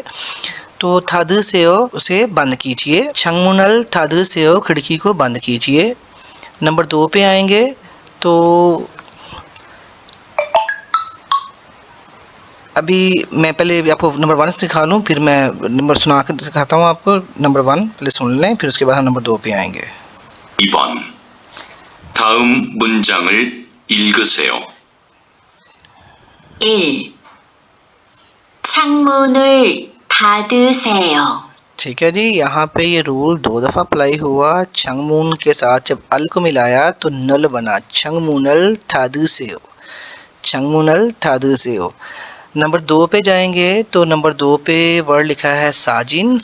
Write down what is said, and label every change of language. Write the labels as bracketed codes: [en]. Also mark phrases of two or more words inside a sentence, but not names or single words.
[hi] तो थाद से उसे बंद कीजिए, छंगमुनल थाद से खिड़की को बंद कीजिए। नंबर 2 पे आएंगे तो अभी मैं पहले आपको नंबर 1 सिखा लूँ, फिर मैं नंबर सुना कर दिखाता हूँ आपको। नंबर 1 पहले सुन लें, फिर उसके बाद हम नंबर 2 पे आएंगे। [ko] 2번 다음 문장을 읽으세요. 1. 창문을 닫으세요. [hi] ठीक है जी, यहाँ पे ये रूल 2 दफ़ा अप्लाई हुआ। छंगमून के साथ जब अल को मिलाया तो नल बना, [ko] 창문을 닫으세요, 창문을 닫으세요. [hi] नंबर 2 पे जाएंगे तो नंबर 2 पे वर्ड लिखा है साजिन।